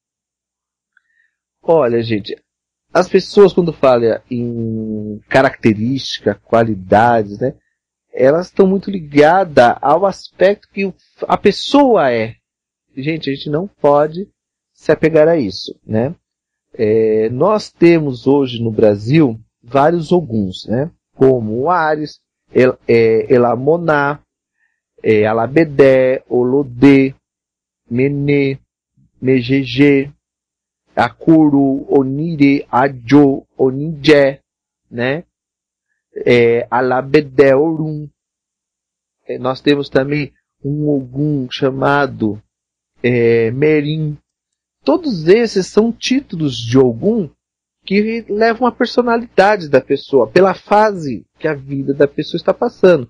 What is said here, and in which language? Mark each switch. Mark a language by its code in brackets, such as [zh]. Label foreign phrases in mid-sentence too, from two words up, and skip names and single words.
[pt] Olha, gente, as pessoas quando falam em característica, qualidades, né, elas estão muito ligadas ao aspecto que a pessoa é. Gente, a gente não pode se apegar a isso, né? Nós temos hoje no Brasil vários Oguns, né? Como o Ares, Elamoná, Alabedé, Olodê, Menê, Megegê, Akuru, Onire, Adjo, Onijé, né? Alabedé, Orum. Nós temos também um Ogum chamado Merim. Todos esses são títulos de Ogum que levam a personalidade da pessoa, pela fase que a vida da pessoa está passando.